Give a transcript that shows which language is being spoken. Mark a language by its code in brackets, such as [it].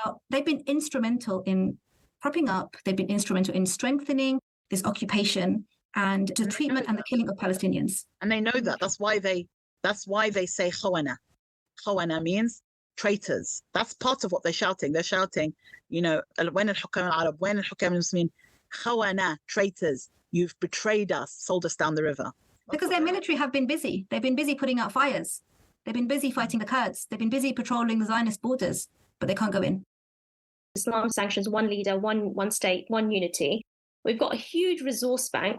[en] They've been instrumental in propping up, they've been instrumental in strengthening this occupation and the treatment and the killing of Palestinians. And they know that. That's why they say khawana. Khawana means traitors. That's part of what they're shouting. They're shouting, [ar] وين الحكام العرب وين الحكام المسلمين khawana, traitors. [en] You've betrayed us, sold us down the river. Because their military have been busy. They've been busy putting out fires. They've been busy fighting the Kurds. They've been busy patrolling the Zionist borders, but they can't go in. Islam sanctions one leader, one state, one unity. We've got a huge resource bank.